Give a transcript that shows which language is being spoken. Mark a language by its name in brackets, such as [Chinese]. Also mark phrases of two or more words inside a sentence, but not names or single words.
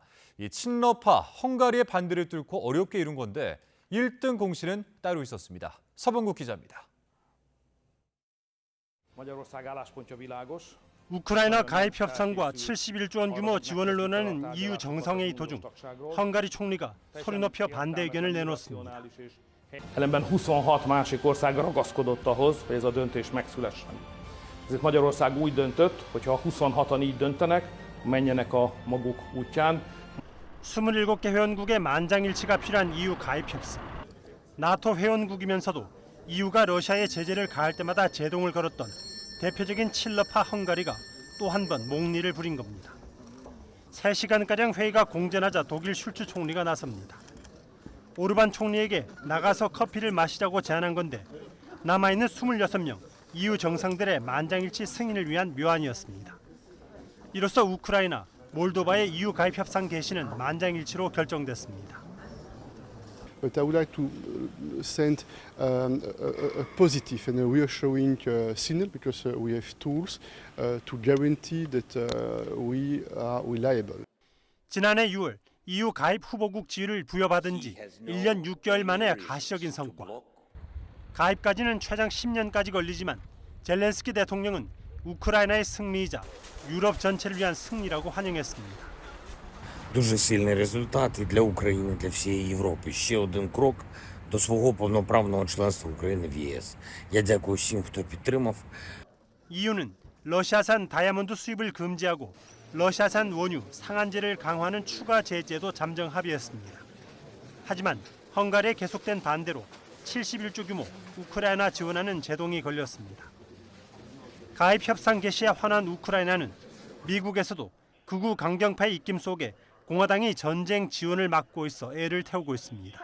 [Korean] 이 친러파 헝가리의 반대를 뚫고 어렵게 이룬 건데 1등 공신은 따로 있었습니다. 서범국 기자입니다. 우크라이나 가입 협상과 71조 원 규모 지원을 논하는 EU 정상회의 도중 헝가리 총리가 소리 높여 반대 의견을 내놓습니다. [Hungarian] Ellenben 26 másik ország ragaszkodott ahhoz, hogy ez a döntés megszülessen. Ezért Magyarország úgy döntött, hogy ha 26-an így döntenek, menjenek a maguk útján. [Korean] 27개 회원국의 만장일치가 필요한 EU 가입 협상. 나토 회원국이면서도 EU가 러시아에 제재를 가할 때마다 제동을 걸었던 대표적인 친러파 헝가리가 또 한 번 목리를 부린 겁니다. 3시간가량 회의가 공전하자 독일 슐츠 총리가 나섭니다. 오르반 총리에게 나가서 커피를 마시자고 제안한 건데 남아있는 26명 EU 정상들의 만장일치 승인을 위한 묘안이었습니다. 이로써 우크라이나, 몰도바의 EU 가입 협상 개시는 만장일치로 결정됐습니다. [English] But I would like to send a positive and a reassuring signal because we have tools to guarantee that we are reliable. [Korean] 지난해 6월 EU 가입 후보국 지위를 부여받은 지 1년 6개월 만에 가시적인 성과. 가입까지는 최장 10년까지 걸리지만 젤렌스키 대통령은 우크라이나의 승리이자 유럽 전체를 위한 승리라고 환영했습니다. [Ukrainian] Дуже сильний результат і для України, для всієї Європи. Ще один крок до свого повноправного членства України в ЄС. Я дякую всім, хто підтримав. [Korean] EU는 러시아산 다이아몬드 수입을 금지하고 러시아산 원유 상한제를 강화하는 추가 제재도 잠정 합의했습니다. 하지만 헝가리의 계속된 반대로 71조 규모 우크라이나 지원하는 제동이 걸렸습니다. 가입 협상 개시에 환한 우크라이나는 미국에서도 극우 강경파의 입김 속에 공화당이 전쟁 지원을 막고 있어 애를 태우고 있습니다.